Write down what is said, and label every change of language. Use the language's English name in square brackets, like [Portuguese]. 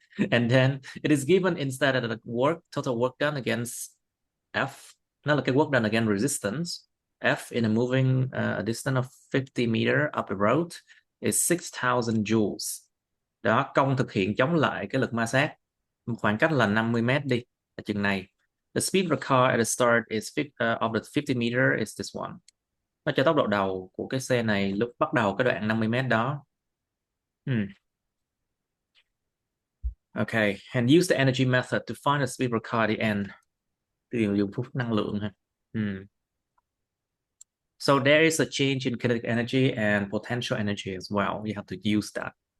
[English] And then it is given instead of the total work done against F. Nó là cái work done against resistance. F in a moving a distance of 50 meter up a road is 6,000 joules. [Vietnamese] Đó, công thực hiện chống lại cái lực ma sát khoảng cách là 50 mét đi, là chừng này. [English] The speed of the car at the start is of the 50 meter is this one. [Vietnamese] Nó cho tốc độ đầu của cái xe này lúc bắt đầu cái đoạn 50 mét đó. [English] Okay, and use the energy method to find the speed of the car at the end. [Vietnamese] Dùng phút năng lượng ha. [English] So there is a change in kinetic energy and potential energy as well. You have to use that.